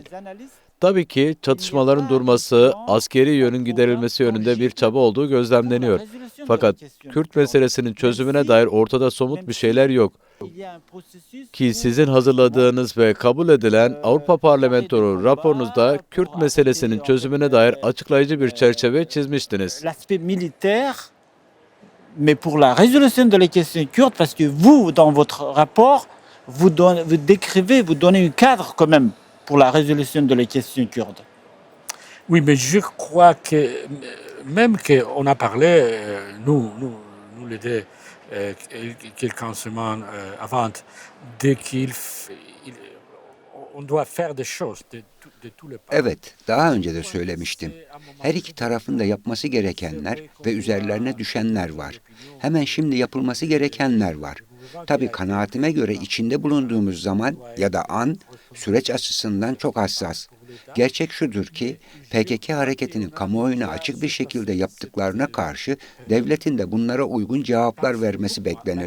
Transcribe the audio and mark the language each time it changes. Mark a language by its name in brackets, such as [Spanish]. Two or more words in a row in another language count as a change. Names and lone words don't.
[Turkish] Tabii ki çatışmaların durması, askeri yönün giderilmesi yönünde bir çaba olduğu gözlemleniyor. Fakat Kürt meselesinin çözümüne dair ortada somut bir şeyler yok. Ki sizin hazırladığınız ve kabul edilen Avrupa Parlamentosu raporunuzda Kürt meselesinin çözümüne dair açıklayıcı bir çerçeve çizmiştiniz. [French] Mais pour la résolution de la question kurde, parce que vous, dans votre rapport, vous décrivez, vous donnez un cadre quand même pour la résolution de la question kurde. Oui, mais je crois que même qu'on a parlé, nous les deux, quelques semaines avant, de on doit faire des choses de tous les parts. [Turkish] Evet, daha önce de söylemiştim. Her iki tarafın da yapması gerekenler ve üzerlerine düşenler var. Hemen şimdi yapılması gerekenler var. Tabii kanaatime göre içinde bulunduğumuz zaman ya da an süreç açısından çok hassas. Gerçek şudur ki PKK hareketinin kamuoyuna açık bir şekilde yaptıklarına karşı devletin de bunlara uygun cevaplar vermesi beklenir.